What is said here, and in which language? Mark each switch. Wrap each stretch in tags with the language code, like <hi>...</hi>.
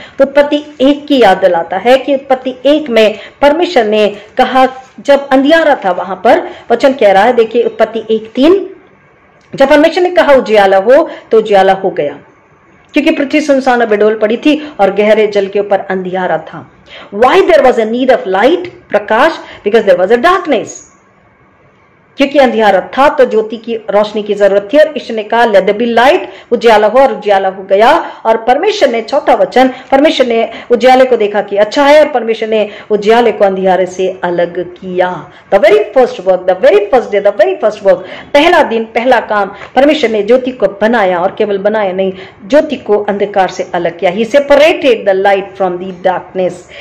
<hi>तो उत्पत्ति 1 की याद दिलाता है कि उत्पत्ति 1 में परमेश्वर ने कहा, जब अंधियारा था वहां पर वचन कह रहा है, देखिए उत्पत्ति 1:3, जब परमेश्वर ने कहा उजियाला हो तो उजियाला हो गया, क्योंकि पृथ्वी सुनसान और बेडोल पड़ी थी और गहरे जल के ऊपर अंधियारा था।</hi> <en>Why there was a need of light, प्रकाश? Because there was a darkness.</en> <hi>क्योंकि अंधियारा था तो ज्योति की रोशनी की जरूरत थी, और ईश्वर ने कहा</hi> <en>let there be light,</en> <hi>उजियाला हो, और उजियाला हो गया। और परमेश्वर ने, चौथा वचन, परमेश्वर ने उजियाले को देखा कि अच्छा है, और परमेश्वर ने उजियाले को अंधियारे से अलग किया।</hi> <en>the very first work,</en> <hi>the very first day, the very first work, पहला दिन, पहला काम, परमेश्वर ने ज्योति को बनाया, और केवल बनाया नहीं, ज्योति को अंधकार से अलग किया।</hi> <en>He separated the light from the darkness.</en>